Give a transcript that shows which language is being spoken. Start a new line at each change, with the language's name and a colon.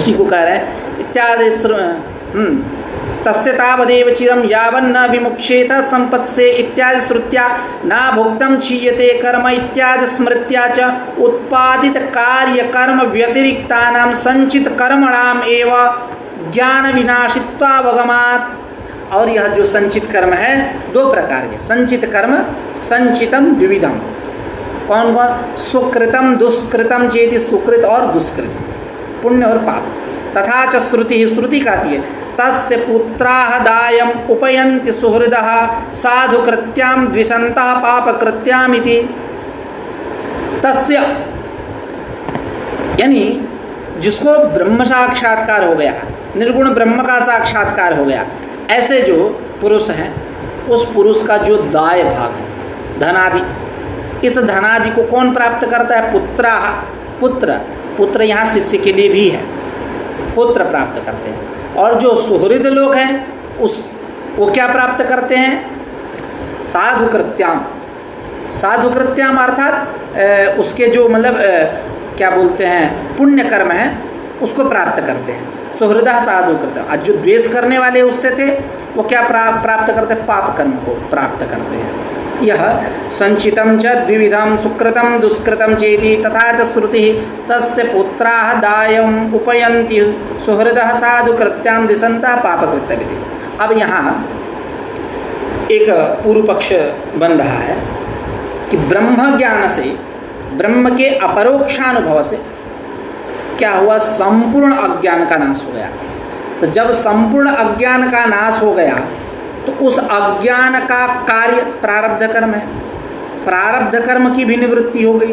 Hindi: उसी को कह रहे हैं
Sanskrit: इत्यादि तस्य तावदेव चिरम यावन्न विमुक्षेत संपत्ति से इत्यादि श्रुत्या ना भुक्तम क्षीयते कर्म इत्यादि स्मृत्या च उत्पादित कार्य कर्म व्यतिरिक्तानां संचित कर्मणाम एव ज्ञान विनाशित्वावगमात्।
Hindi: और यह जो संचित कर्म है दो प्रकार के संचित कर्म,
Sanskrit: संचितम द्विविधम।
Hindi: कौन कौन?
Sanskrit: सुकृतम दुष्कृतम चेति,
Hindi: सुकृत और दुष्कृत, पुण्य और पाप।
Sanskrit: तथा च श्रुति,
Hindi: श्रुति कहती है
Sanskrit: तस्य पुत्राः दायम् उपयन्ति सुहृदः साधुकृत्यां द्विषन्तः पापकृत्यामिति।
Hindi: तस्य यानी जिसको ब्रह्म साक्षात्कार हो गया, निर्गुण ब्रह्म का साक्षात्कार हो गया, ऐसे जो पुरुष हैं उस पुरुष का जो दाय भाग है धनादि, इस धनादि को कौन प्राप्त करता है? पुत्राः, पुत्र यहाँ शिष्य के लिए भी है, पुत्र प्राप्त करते हैं। और जो सुहृद लोग हैं वो क्या प्राप्त करते हैं? साधुकृत्याम अर्थात उसके जो मतलब क्या बोलते हैं पुण्य कर्म है उसको प्राप्त करते हैं।
Sanskrit: सुहृदः साधुकृत्याम।
Hindi: आज जो द्वेष करने वाले उससे थे वो क्या प्राप्त करते हैं? पाप कर्म को प्राप्त करते हैं।
Sanskrit: यह संचितं च द्विविधं सुकृतं दुष्कृतं चेति तथा च श्रुतिः तस्य पुत्राः दायम् उपयन्ति सुहृदः साधुकृत्यां दिशन्तः पापकृत्यमिति।
Hindi: अब यहाँ एक पूर्व पक्ष बन रहा है कि ब्रह्म ज्ञान से, ब्रह्म के अपरोक्षानुभव से क्या हुआ? संपूर्ण अज्ञान का नाश हो गया। तो जब संपूर्ण अज्ञान का नाश हो गया तो उस अज्ञान का कार्य प्रारब्ध कर्म है, प्रारब्ध कर्म की भी निवृत्ति हो गई।